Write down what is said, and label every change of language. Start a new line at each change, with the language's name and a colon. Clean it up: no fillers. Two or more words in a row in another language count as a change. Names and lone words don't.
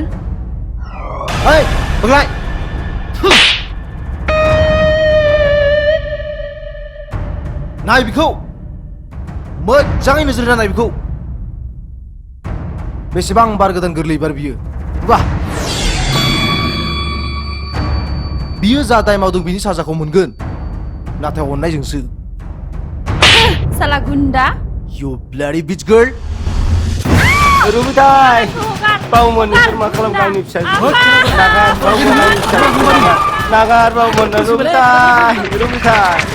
Bodo: बोग्लाय नाय बिखौ मोजाङै नोजोर होना नाय बिखौ बेसेबां बार गोदान गोरलै बार बियो वाह बियो जा दाय मावदों बिनि साजाखौ मोनगोन नाथाय अननायजोंसो
Hindi: साला गुन्दा
English: You bloody bitch girl
Bodo: रुबिथाय बाबुमोन नोंसोर मा खालामखो आंनि फिसाजो नागार बाबुमोन आंनि फिसाजो नागार बाबुमोन रुबिथाय